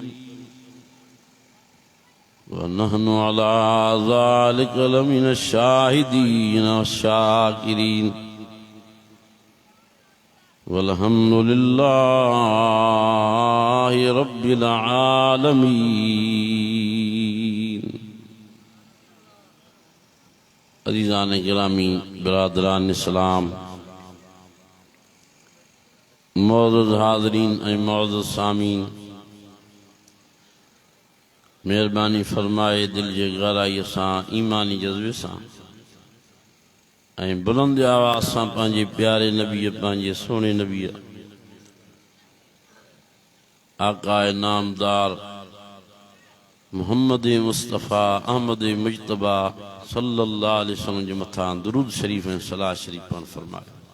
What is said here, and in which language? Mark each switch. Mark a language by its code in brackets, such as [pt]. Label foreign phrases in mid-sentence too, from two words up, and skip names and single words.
[ar] ونحن على ذلك لمن الشاهدين والشاكرين والحمد لله رب العالمين. [sd] عزیزان گرامی، برادران اسلام، معزز حاضرین اے معزز سامعین، مہربانی فرمائے دل جے گہرائی سان ایمانی جذبے سان بلند آواز سان پانجے پیارے نبی، پانجے سونے نبی آقا نامدار محمد مصطفیٰ احمد مجتبہ [ar] صلی اللہ علیہ وسلم [sd] جو متھان درود شریف ہیں صلاح شریف پان فرمائے.